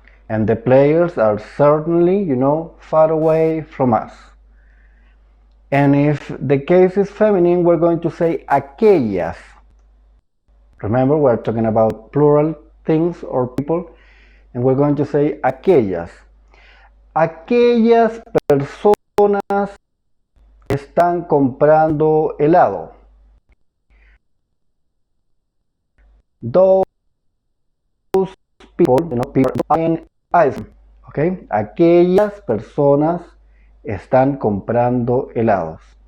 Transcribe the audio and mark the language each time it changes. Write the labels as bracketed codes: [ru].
[en] And the players are certainly, far away from us. And if the case is feminine, we're going to say aquellas. Remember, we're talking about plural things or people, and we're going to say aquellas. [es] Aquellas personas están comprando helado. [en] Those people, people buying ice. [es] Okay, aquellas personas están comprando helados.